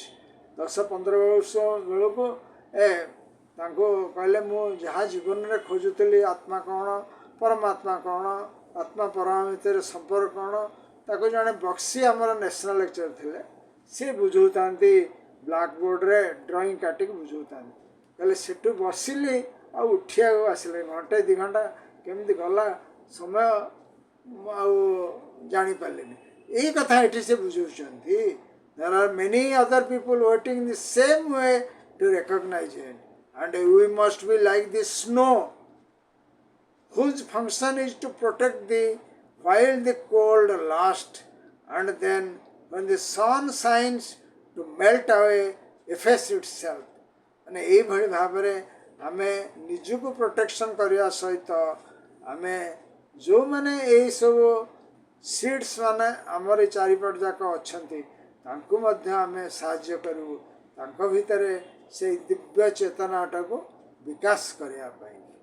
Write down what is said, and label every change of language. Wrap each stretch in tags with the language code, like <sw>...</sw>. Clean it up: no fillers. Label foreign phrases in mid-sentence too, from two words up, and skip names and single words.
<or>10-15 ବର୍ଷ ବେଳକୁ ତାଙ୍କୁ କହିଲେ ମୁଁ ଯାହା ଜୀବନରେ ଖୋଜୁଥିଲି ଆତ୍ମା କ'ଣ, ପରମାତ୍ମା କ'ଣ, ଆତ୍ମା ପରମାତ୍ମା ଭିତରେ ସମ୍ପର୍କ କ'ଣ, ତାକୁ ଜଣେ ବକ୍ସି ଆମର</or> <en>national lecture</en> <or>ଥିଲେ, ସିଏ ବୁଝାଉଥାନ୍ତି</or> <en>blackboardରେ</en> <or>ଡ୍ରଇଂ କାଟିକି ବୁଝାଉଥାନ୍ତି। କହିଲେ ସେଠୁ ବସିଲି ଆଉ ଉଠିବାକୁ ଆସିଲେ, ଘଣ୍ଟେ 2 ଘଣ୍ଟା କେମିତି ଗଲା ସମୟ ଆଉ ଜାଣିପାରିଲିନି। ଏଇ କଥା ଏଠି ସେ ବୁଝାଉଛନ୍ତି।</or> <en>There are many other people waiting the same way to recognize it. And we must be like the snow, whose function is to protect thee while the cold lasts, and then when the sun shines to melt away, efface itself.</en> <or>ମାନେ ଏଇଭଳି ଭାବରେ ଆମେ ନିଜକୁ ପ୍ରୋଟେକ୍ସନ୍ କରିବା ସହିତ ଆମେ ଯେଉଁମାନେ ଏଇସବୁ ସିଡ୍ସ ମାନେ ଆମର ଏଇ ଚାରିପଟ ଯାକ ଅଛନ୍ତି ତାଙ୍କୁ ମଧ୍ୟ ଆମେ ସାହାଯ୍ୟ କରିବୁ, ତାଙ୍କ ଭିତରେ ସେଇ ଦିବ୍ୟ ଚେତନାଟାକୁ ବିକାଶ କରିବା ପାଇଁ।</or>